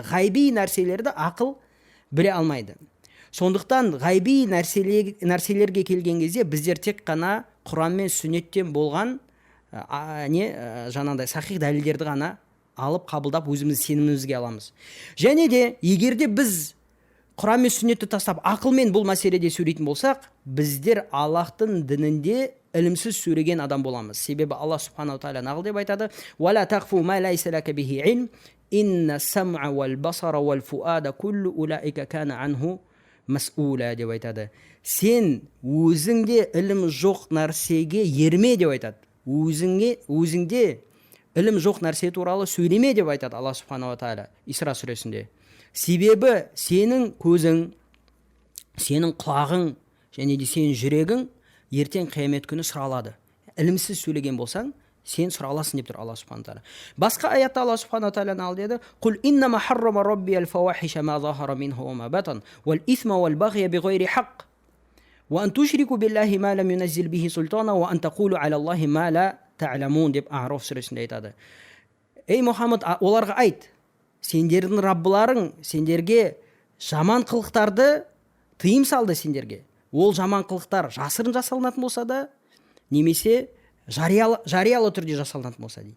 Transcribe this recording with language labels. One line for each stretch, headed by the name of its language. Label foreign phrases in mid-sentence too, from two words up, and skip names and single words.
Kazakh: Ғайби нәрселерді ақыл біле алмайды. Сондықтан ғайби нәрселерге келген кезде біздер тек қана Құран мен сүннеттен болған жаңағыдай сахих дәлелдерді ғана алып қабылдап өзіміз сенімімізге аламыз. Және де егерде біз Құран мен сүннетті тастап ақылмен бұл мәселеде сөйлейтін болсақ, біздер Аллахтың дінінде ілімсіз сөйлеген адам боламыз. Себебі Аллах
Arabic: سبحانه وتعالى
Kazakh: нағыл деп айтады:
Arabic: «ولا تقف ما ليس لك به علم، إن السمع والبصر والفؤاد كل أولئك كان عنه مسؤولا»
Kazakh: деп айтады. Сен өзіңде ілім жоқ нәрсеге ерме деп айтады. Өзіңде ілім жоқ нәрсе туралы сөйлеме деп айтады Аллах
Arabic: سبحانه وتعالى
Kazakh: Исра сүресінде. Себебі сенің көзің, сенің құлағың және де сенің жүрегің ертең қиямет күні сұралады. Ілімсіз сөйлеген болсаң, сен сұраласың деп тұр Аллах
Arabic: سبحانه وتعالى.
Kazakh: Басқа аятта Аллах
Arabic: سبحانه وتعالى
Kazakh: нал деді:
Arabic: «قل إنما حرم ربي الفواحش ما ظهر منها وما بطن والإثم والبغي بغير الحق وأن تشركوا بالله ما لم ينزل به سلطانا وأن تقولوا على الله ما لا تعلمون»
Kazakh: деп А'раф сүресінде айтады. Ей Мұхаммад, оларға айт, сендердің раббыларың сендерге жаман қылықтарды тыйым салды сендерге. Ол жаман қылықтар жасырын жасалынатын болса да, немесе жариялы түрде жасалынатын болса дейді.